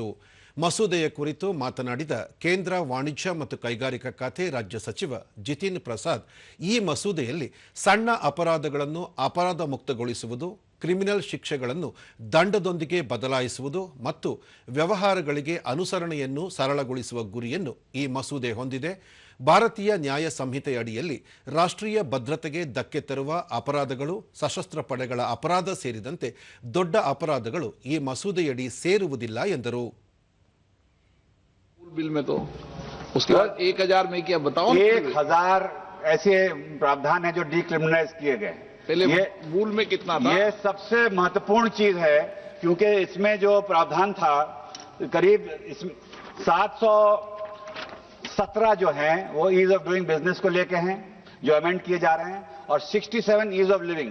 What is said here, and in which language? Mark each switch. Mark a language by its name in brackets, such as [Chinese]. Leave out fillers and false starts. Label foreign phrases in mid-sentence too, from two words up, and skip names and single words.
[Kannada] ಮಸೂದೆಯ ಕುರಿತು ಮಾತನಾಡಿದ ಕೇಂದ್ರ ವಾಣಿಜ್ಯ ಮತ್ತು ಕೈಗಾರಿಕಾ ಖಾತೆ ರಾಜ್ಯ ಸಚಿವ ಜಿತಿನ್ ಪ್ರಸಾದ್, ಈ ಮಸೂದೆಯಲ್ಲಿ ಸಣ್ಣ ಅಪರಾಧಗಳನ್ನು ಅಪರಾಧ ಮುಕ್ತಗೊಳಿಸುವುದು, ಕ್ರಿಮಿನಲ್ ಶಿಕ್ಷೆಗಳನ್ನು ದಂಡದೊಂದಿಗೆ ಬದಲಾಯಿಸುವುದು ಮತ್ತು ವ್ಯವಹಾರಗಳಿಗೆ ಅನುಸರಣೆಯನ್ನು ಸರಳಗೊಳಿಸುವ ಗುರಿಯನ್ನು ಈ ಮಸೂದೆ ಹೊಂದಿದೆ. ಭಾರತೀಯ ನ್ಯಾಯ ಸಂಹಿತೆ ಅಡಿಯಲ್ಲಿ ರಾಷ್ಟ್ರೀಯ ಭದ್ರತೆಗೆ ಧಕ್ಕೆ ತರುವ ಅಪರಾಧಗಳು, ಸಶಸ್ತ್ರ ಪಡೆಗಳ ಅಪರಾಧ ಸೇರಿದಂತೆ ದೊಡ್ಡ ಅಪರಾಧಗಳು ಈ ಮಸೂದೆಯಡಿ ಸೇರುವುದಿಲ್ಲ ಎಂದರು. [Hindi] बिल में तो उसके बाद 1000 में क्या बताओ, 1000 ऐसे प्रावधान है जो डीक्रिमिनलाइज किए गए. पहले ये मूल में कितना था? ये सबसे महत्वपूर्ण चीज है क्योंकि इसमें जो प्रावधान था करीब 717 जो हैं वो [English] ease of doing business [Hindi] को लेके हैं जो अमेंड किए जा रहे हैं, और 67 [English] ease of living.